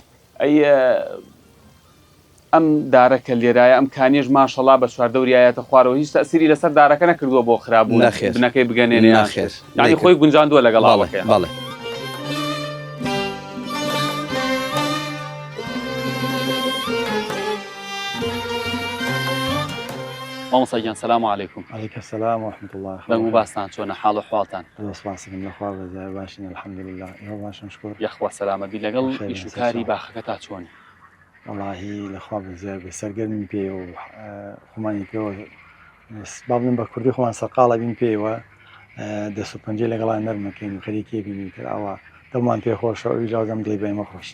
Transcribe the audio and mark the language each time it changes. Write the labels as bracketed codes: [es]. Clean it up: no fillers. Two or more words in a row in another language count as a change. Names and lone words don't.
[ckb] ئەی ئەم دارەکە لێرایە ئەم کانیێژ ماشەڵڵا بە چواردەوریایەتە خوارەوە هیچ تەسیری لەسەر دارەکە نەکردووە بۆ خراپبوون نەخێر بنەکەی بگەنێنێ نەخێر یعنی خۆی گونجاندووە لەگەڵ ئاوەکەیە بەڵێ مامۆستاگیان [ar] سەلام عەلەیکوم عليك السلام ورحمة الله [ckb] دەنگ و باستان چۆنە حاڵ و حواڵتان سپاسکەم لەخوا بەزای باشین [ar] الحمد لله [ckb] ئێوە باشن شکر یەخوا سەلامەتی لەگەڵ ئیش و کاری باخەکە تا چۆنی واللهی لەخوا بەزای بێ سەرگەرمین پێ و خۆمانی پێوە با بڵێن بە کوردی خۆمان سەرقاڵە بین پێوە دەست و پەنجەی لەگەڵان نەرمەکەین و خەریکێ بینین کرد ئەوە دڵمان پێ خۆشە و ئیجازەم دڵی بێمە خۆشە